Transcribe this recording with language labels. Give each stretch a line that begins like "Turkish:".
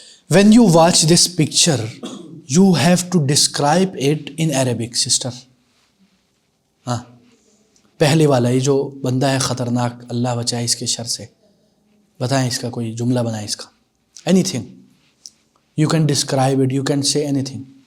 English: When you watch this picture you have to describe it in Arabic sister.
Urdu: ہاں پہلے والا یہ جو بندہ ہے خطرناک، اللہ بچائے اس کے شر سے، بتائیں اس کا کوئی جملہ بنائیں اس کا.
English: anything you can describe it, you can say anything.